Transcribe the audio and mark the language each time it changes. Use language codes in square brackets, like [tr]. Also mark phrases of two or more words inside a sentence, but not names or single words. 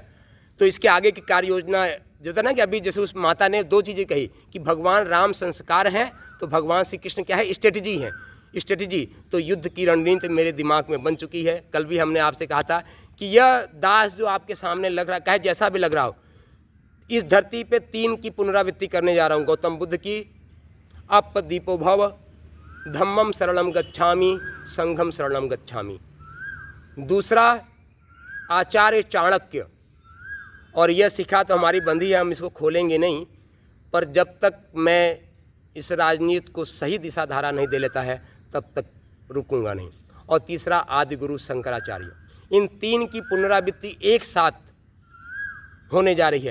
[hi] तो इसके आगे की कार्य योजना जो था ना, कि अभी जैसे उस माता ने 2 चीज़ें कही कि भगवान राम संस्कार हैं, तो भगवान श्री कृष्ण क्या है, स्ट्रेटजी है। स्ट्रेटजी तो युद्ध की रणनीति मेरे दिमाग में बन चुकी है। कल भी हमने आपसे कहा था कि यह दास जो आपके सामने लग रहा है, जैसा भी लग रहा हो, इस धरती पे 3 की पुनरावृत्ति करने जा रहा हूँ। गौतम बुद्ध की, [pi] अप दीपो भव, धम्मम शरणम गच्छामि, [hi] संघम शरणम गच्छामि। दूसरा आचार्य चाणक्य, और यह सिखा तो हमारी बंदी है, हम इसको खोलेंगे नहीं, पर जब तक मैं इस राजनीति को सही दिशा धारा नहीं दे लेता है तब तक रुकूंगा नहीं। और तीसरा आदि गुरु शंकराचार्य। इन 3 की पुनरावृत्ति एक साथ होने जा रही है।